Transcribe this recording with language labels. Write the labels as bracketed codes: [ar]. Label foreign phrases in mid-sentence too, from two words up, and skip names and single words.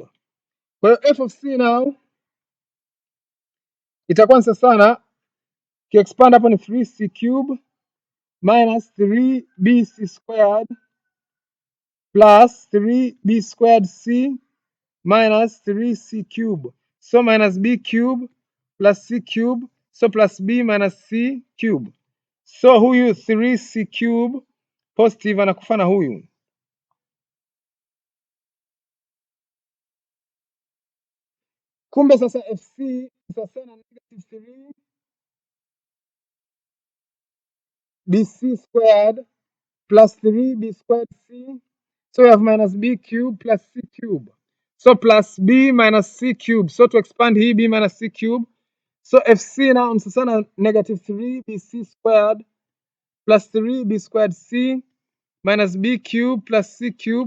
[sw] Kwa hiyo [en] f of c now [sw] itakuwa sasa sana kiexpand hapo ni [en] 3c cube minus 3bc squared plus 3b squared c minus 3c cube. So minus b cube plus c cube, so plus b minus c cube. [sw] So huyu [en] 3c cube positive [sw] anakufa na huyu. Kumbe sasa fc sasa na [en] negative 3 bc squared plus 3b squared c. So we have minus b cube plus c cube. So plus b minus c cube. So to expand here, b minus c cube. So fc now is negative 3bc squared plus 3b squared c minus b cube plus c cube.